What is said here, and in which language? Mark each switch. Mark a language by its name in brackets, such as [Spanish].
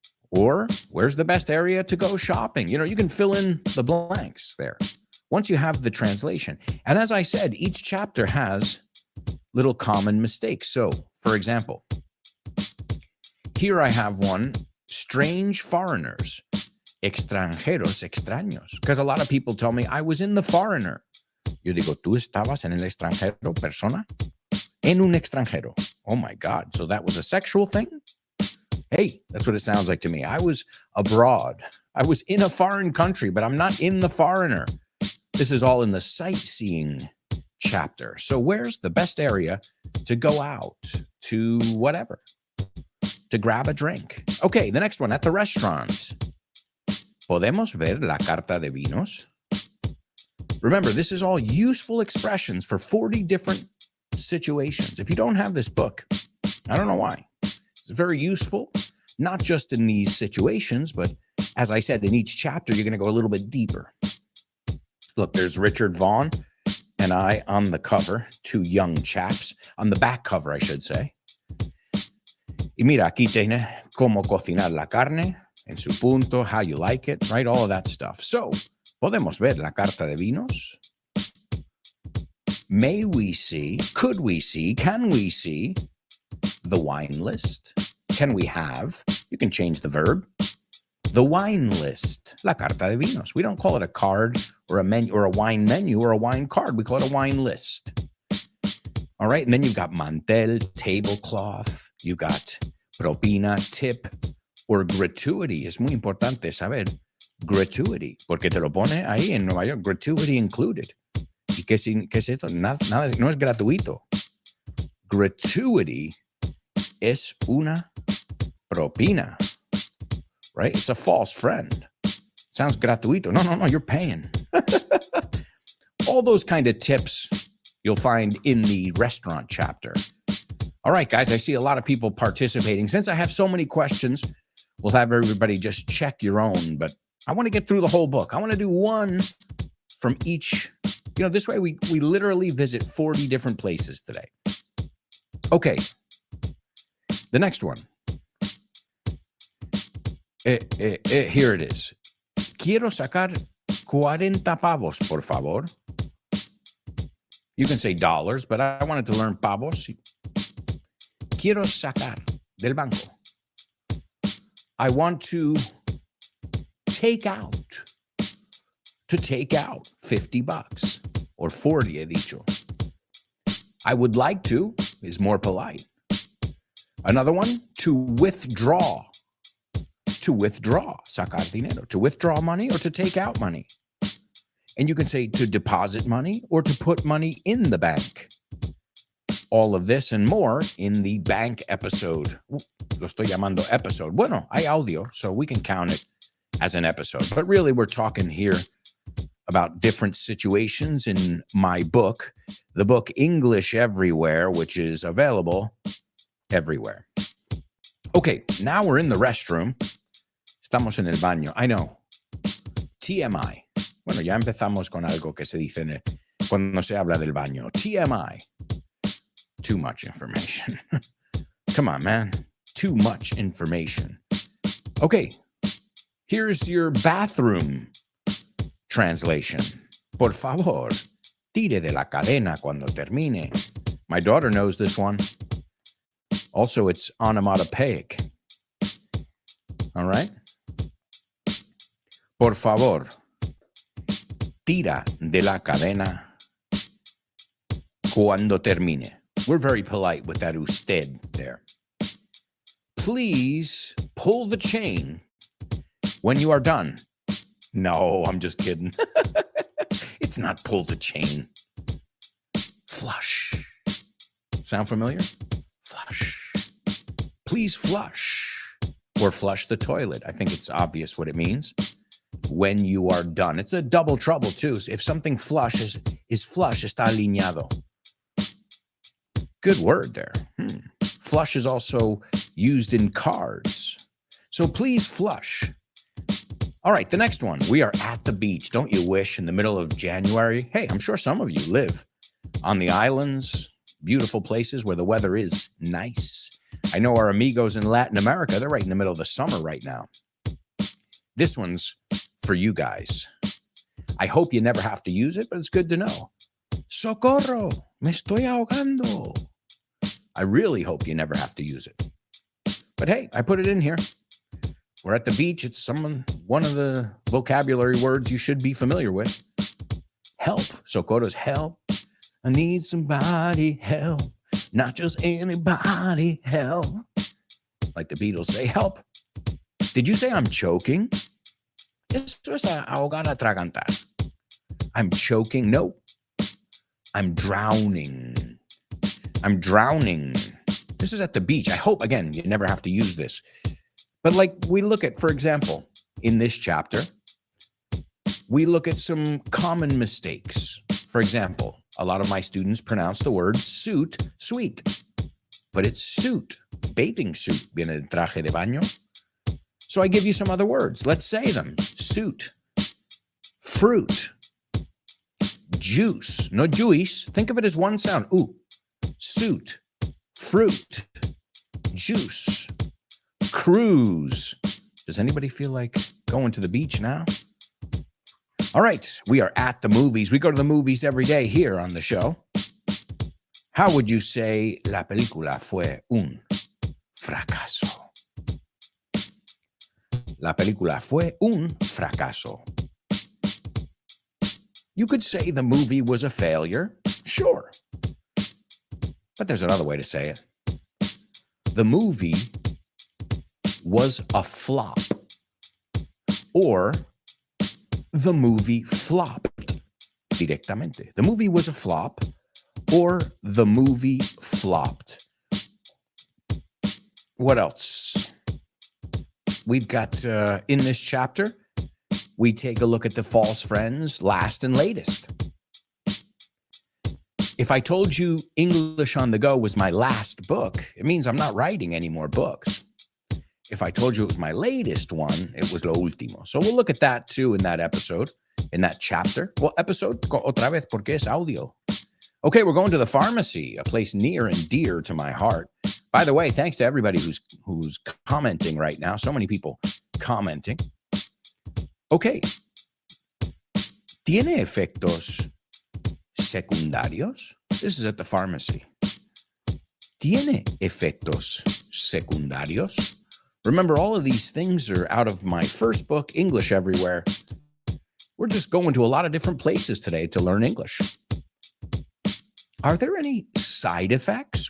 [English] Or where's the best area to go shopping? You know, you can fill in the blanks there once you have the translation. And as I said, each chapter has little common mistakes. So, for example, here I have one, strange foreigners, [Spanish] extranjeros extraños, [English] because a lot of people tell me I was in the foreigner. [Spanish] Yo digo, ¿tú estabas en el extranjero, persona? En un extranjero. [English] Oh my God. So that was a sexual thing? Hey, that's what it sounds like to me. I was abroad. I was in a foreign country, but I'm not in the foreigner. This is all in the sightseeing chapter. So where's the best area to go out to whatever, to grab a drink? Okay, the next one, at the restaurant. [Spanish] ¿Podemos ver la carta de vinos? [English] Remember, this is all useful expressions for 40 different situations. If you don't have this book, I don't know why. It's very useful, not just in these situations, but as I said, in each chapter, you're going to go a little bit deeper. Look, there's Richard Vaughn and I on the cover, two young chaps, on the back cover, I should say. [Spanish] Y mira, aquí tiene cómo cocinar la carne, en su punto, [English] how you like it, right? All of that stuff. [Spanish] So, ¿podemos ver la carta de vinos? [English] May we see, could we see, can we see the wine list? Can we have, you can change the verb, the wine list, [Spanish] la carta de vinos. [English] We don't call it a card or a menu or a wine menu or a wine card. We call it a wine list. All right. And then you've got mantel, tablecloth. You got propina, tip, or gratuity. [Spanish] Es muy importante saber gratuity, porque te lo pone ahí en Nueva York, [English] gratuity included. [Spanish] ¿Y qué es esto? Nada, no es gratuito. Gratuity es una propina, right? [English] It's a false friend. Sounds gratuito. No, you're paying. All those kind of tips you'll find in the restaurant chapter. All right, guys, I see a lot of people participating. Since I have so many questions, we'll have everybody just check your own, but I want to get through the whole book. I want to do one from each. You know, this way we literally visit 40 different places today. Okay. The next one. Here it is. [Spanish] Quiero sacar 40 pavos, por favor. [English] You can say dollars, but I wanted to learn pavos. [Spanish] Quiero sacar del banco. [English] I want to take out. To take out $50 or 40, [Spanish] he dicho. [English] I would like to is more polite. Another one, to withdraw. To withdraw, [Spanish] sacar dinero. [English] To withdraw money or to take out money. And you can say to deposit money or to put money in the bank. All of this and more in the bank episode. [Spanish] Lo estoy llamando episode. Bueno, hay audio, [English] so we can count it as an episode. But really, we're talking here about different situations in my book, the book English Everywhere, which is available everywhere. Okay, now we're in the restroom. [Spanish] Estamos en el baño. [English] I know. TMI. [Spanish] Bueno, ya empezamos con algo que se dice cuando se habla del baño. [English] TMI. Too much information. Come on, man. Too much information. Okay, here's your bathroom translation. [Spanish] Por favor, tire de la cadena cuando termine. [English] My daughter knows this one. Also, it's onomatopoeic. All right? [Spanish] Por favor, tira de la cadena cuando termine. [English] We're very polite with that usted there. Please pull the chain when you are done. No, I'm just kidding. It's not pull the chain. Flush. Sound familiar? Flush. Please flush. Or flush the toilet. I think it's obvious what it means. When you are done. It's a double trouble, too. If something flush is flush, [Spanish] está alineado. [English] Good word there. Flush is also used in cards. So please flush. All right, the next one. We are at the beach. Don't you wish in the middle of January? Hey, I'm sure some of you live on the islands, beautiful places where the weather is nice. I know our amigos in Latin America, they're right in the middle of the summer right now. This one's for you guys. I hope you never have to use it, but it's good to know. [Spanish] Socorro, me estoy ahogando. [English] I really hope you never have to use it. But hey, I put it in here. We're at the beach. It's one of the vocabulary words you should be familiar with. Help. Socorro's help. I need somebody help. Not just anybody help. Like the Beatles say, help. Did you say I'm choking? [Spanish] Esto es ahogar, atragantar. [English] I'm choking? No. I'm drowning. I'm drowning. This is at the beach. I hope, again, you never have to use this. But like we look at, for example, in this chapter, we look at some common mistakes. For example, a lot of my students pronounce the word suit sweet, but it's suit. Bathing suit [Spanish] viene de traje de baño. [English] So I give you some other words. Let's say them. Suit, fruit, juice, no juice. Think of it as one sound. Ooh, suit, fruit, juice, cruise. Does anybody feel like going to the beach now? All right, we are at the movies. We go to the movies every day here on the show. How would you say [Spanish] la película fue un fracaso? La película fue un fracaso. [English] You could say the movie was a failure, sure. But there's another way to say it. The movie was a flop. Or the movie flopped directamente. The movie was a flop or the movie flopped. What else? We've got, in this chapter, we take a look at the false friends, last and latest. If I told you English on the Go was my last book, it means I'm not writing any more books. If I told you it was my latest one, it was [Spanish] lo último. [English] So we'll look at that too in that episode, in that chapter. Well, episode, [Spanish] otra vez, porque es audio. [English] Okay, we're going to the pharmacy, a place near and dear to my heart. By the way, thanks to everybody who's commenting right now. So many people commenting. Okay. [Spanish] ¿Tiene efectos secundarios? [English] This is at the pharmacy. [Spanish] ¿Tiene efectos secundarios? [English] Remember, all of these things are out of my first book, English Everywhere. We're just going to a lot of different places today to learn English. Are there any side effects?